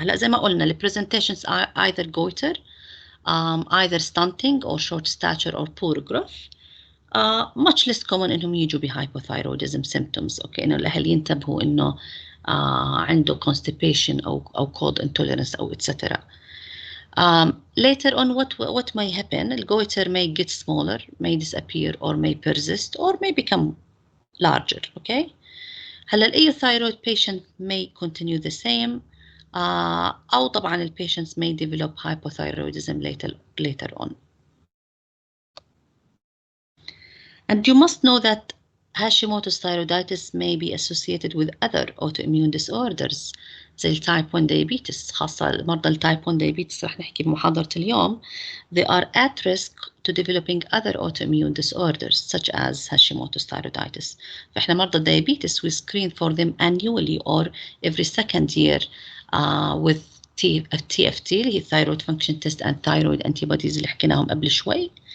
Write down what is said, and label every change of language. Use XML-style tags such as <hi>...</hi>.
<ar>هلا زي ما قلنا ال</ar> <en>presentations are either goiter, either stunting or short stature or poor growth. Much less common</en> <ar>انهم يجوا ب</ar> <en>hypothyroidism symptoms.</en> <ar>اوكي. انه الاهل ينتبهوا انه عنده constipation او cold intolerance او etc.</ar> <en>Later on what may happen, the goiter may get smaller, may disappear or may persist or may become larger. Okay. هلا euthyroid patient may continue the same</en> <ar>أو طبعا ال</ar> <en>patients may develop hypothyroidism later on. And you must know that Hashimoto's thyroiditis may be associated with other autoimmune disorders زي type 1 diabetes.</en> <ar>خاصة مرضى type 1 diabetes رح نحكي بمحاضرة اليوم.</ar> <en>They are at risk to developing other autoimmune disorders such as Hashimoto's thyroiditis. فإحنا مرضى diabetes we screen for them annually or every second year with TFT اللي هي thyroid function test and thyroid antibodies</en> <ar>اللي حكيناهم قبل شوي.</ar>